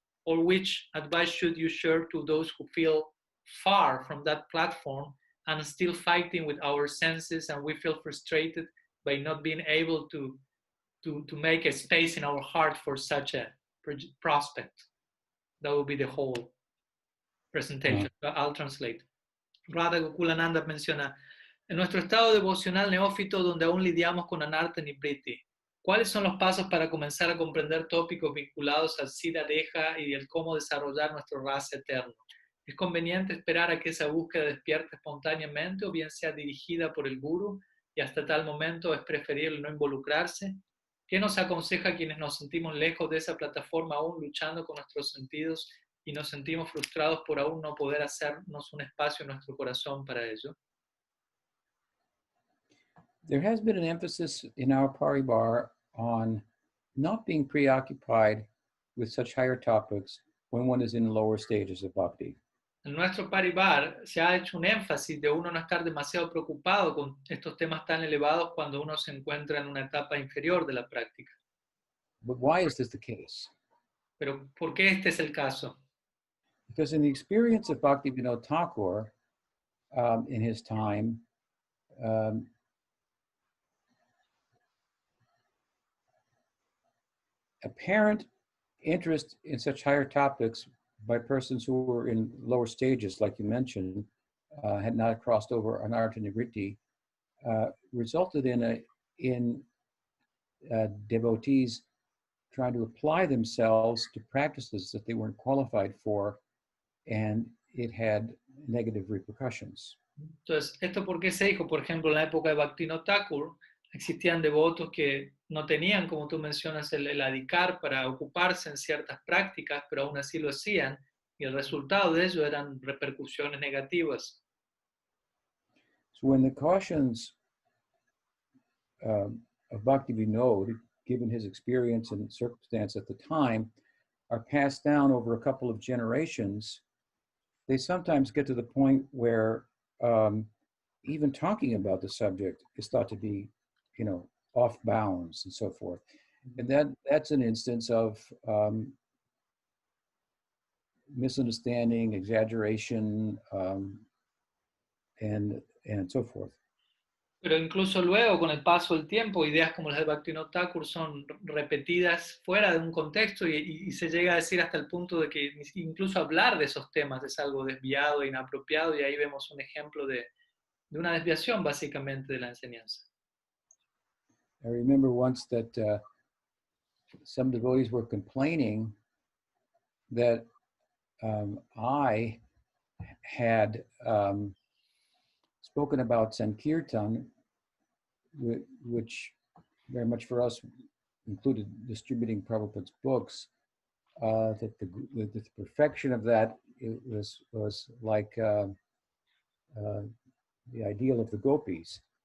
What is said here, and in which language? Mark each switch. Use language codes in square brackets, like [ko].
[en] Or which advice should you share to those who feel far from that platform and still fighting with our senses, and we feel frustrated by not being able to make a space in our heart for such a prospect? That will be the whole presentation. I'll translate. [es] Radha Gokulananda menciona, en nuestro estado devocional neófito donde aún lidiamos con Anartha y Priti, ¿cuáles son los pasos para comenzar a comprender tópicos vinculados al Siddha Deha y el cómo desarrollar nuestro rasa eterno? ¿Es conveniente esperar a que esa búsqueda despierte espontáneamente o bien sea dirigida por el Guru y hasta tal momento es preferible no involucrarse? ¿Qué nos aconseja a quienes nos sentimos lejos de esa plataforma aún luchando con nuestros sentidos y nos sentimos frustrados por aún no poder hacernos un espacio en nuestro corazón para ello? [en] There has been an emphasis in our paribar on not being preoccupied with such higher topics when one is in lower stages of bhakti. [es] En nuestro paribar se ha hecho un énfasis de uno no estar demasiado preocupado con estos temas tan elevados cuando uno se encuentra en una etapa inferior de la práctica. [en] But why is this the case? [es] Pero ¿por qué este es el caso? [en] Because in the experience of Bhaktivinoda Thakur in his time, apparent interest in such higher topics by persons who were in lower stages, like you mentioned, had not crossed over anartha nivritti, resulted in devotees trying to apply themselves to practices that they weren't qualified for, and it had negative repercussions. [es] Entonces, ¿esto por qué se dijo? Por ejemplo, en la época de Bhaktivinoda Thakur existían devotos que no tenían, como tú mencionas, el adhikar para ocuparse en ciertas prácticas, pero aún así lo hacían, y el resultado de ello eran repercusiones negativas. [en] So when the cautions of Bhaktivinoda, given his experience and circumstance at the time, are passed down over a couple of generations, they sometimes get to the point where even talking about the subject is thought to be, off bounds and so forth. And that's an instance of misunderstanding, exaggeration, and so forth. [es] Pero incluso luego, con el paso del tiempo, ideas como las de Bhaktivinoda Thakur son repetidas fuera de un contexto y se llega a decir hasta el punto de que incluso hablar de esos temas es algo desviado e inapropiado, y ahí vemos un ejemplo de una desviación básicamente de la enseñanza. [en] I remember once that some devotees were complaining that I had spoken about Sankirtan, which very much for us included distributing Prabhupada's books, that the perfection of that was like the ideal of the gopis.